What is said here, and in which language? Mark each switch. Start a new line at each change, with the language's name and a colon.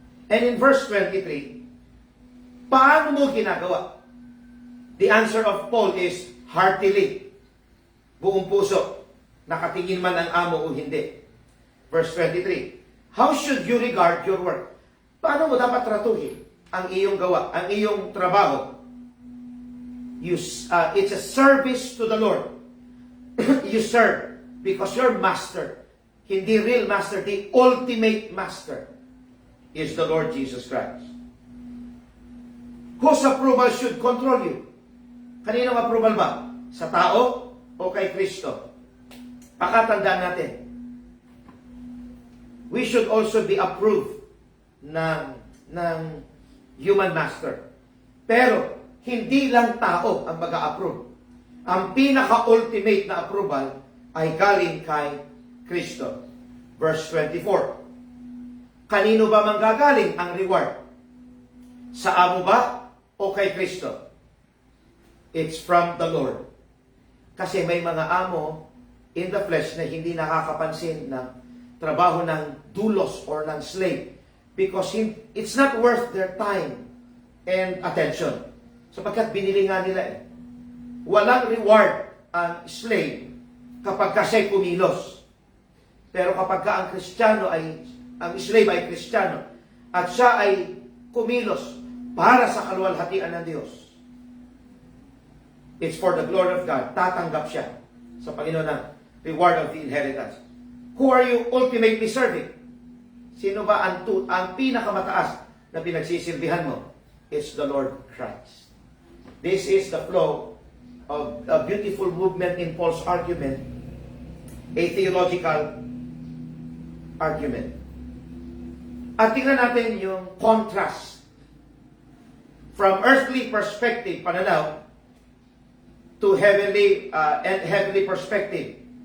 English: And in verse 23,
Filipino: paano mo ginagawa?
English: The answer of Paul is heartily.
Filipino: Buong puso. Nakatingin man ang amo o hindi.
English: Verse 23, how should you regard your work?
Filipino: Paano mo dapat tratuhin ang iyong gawa, ang iyong trabaho?
English: It's a service to the Lord. You serve because your master, hindi real master, the ultimate master is the Lord Jesus Christ. Whose approval should control you?
Filipino: Kaninong approval ba? Sa tao o kay Kristo? Pakatandaan natin.
English: We should also be approved ng human master.
Filipino: Pero hindi lang tao ang mag-a-approve. Ang pinaka-ultimate na approval ay galing kay Kristo. Verse 24. Kanino ba manggagaling ang reward? Sa amo ba o kay Kristo?
English: It's from the Lord.
Filipino: Kasi may mga amo in the flesh na hindi nakakapansin ng trabaho ng dulos or ng slave
English: because it's not worth their time and attention.
Filipino: Sapagkat binili nga nila eh. Walang reward ang slave kapag kasi kumilos. Pero kapag ka ang slave ay Kristiyano at siya ay kumilos para sa kaluwalhatian ng Diyos,
English: it's for the glory of God.
Filipino: Tatanggap siya sa Panginoon ng
English: reward of the inheritance. Who are you ultimately serving?
Filipino: Sino ba ang pinakamataas na pinagsisilbihan mo?
English: It's the Lord Christ. This is the flow of a beautiful movement in Paul's argument, a theological argument.
Filipino: At tingnan natin yung
English: contrast from earthly perspective,
Filipino: pananaw, to heavenly perspective.